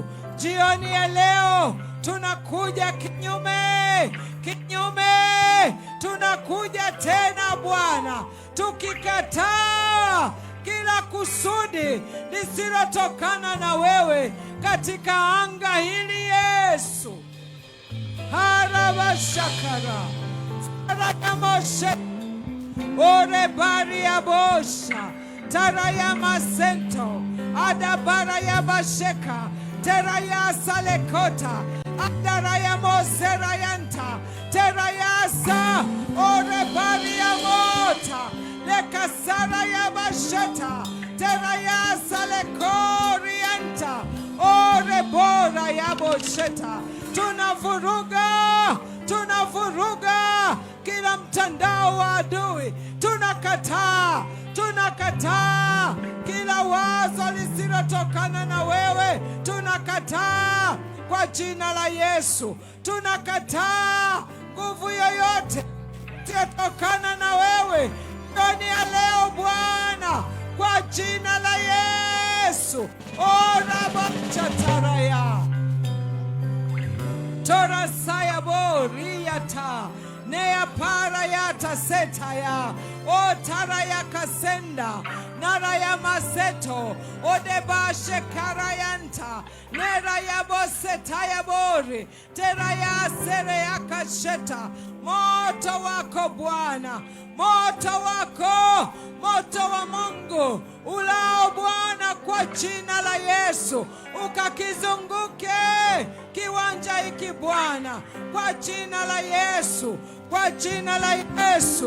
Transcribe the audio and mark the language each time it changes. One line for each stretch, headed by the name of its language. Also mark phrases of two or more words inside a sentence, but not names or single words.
Swahili: Jioni ya leo tunakuja kinyume, tunakuja tena Bwana, tukikataa kila kusudi lisilotokana na wewe katika anga hili Yesu. Harabashakara Faradamoshe Ore Baria Bosha Taraya Masento Adabara ya Basheka Teraya Salekota Adaraya Moserayanta Terayasa Ore Baria Mota Lekasara ya Basheta Teraya Salekorianta Ore Bora ya Bosheta. tunavuruga kila mtandao wa adui. Tunakataa kila wazo lisilotokana na wewe. Tunakataa kwa jina la Yesu. Tunakataa nguvu yoyote isiyotokana na wewe ndani ya leo Bwana, kwa jina la Yesu. Orabachataraya torasaya boriyata neya para yata setaya o taraya kasenda naraya maseto odebashe karayanta neraya bosetaya bori teraya sereya kasheta. Moto wako Bwana, moto wako, moto wa Mungu ulao Bwana, kwa jina la Yesu ukakizunguke kiwanja hiki Bwana, kwa jina la Yesu, kwa jina la Yesu.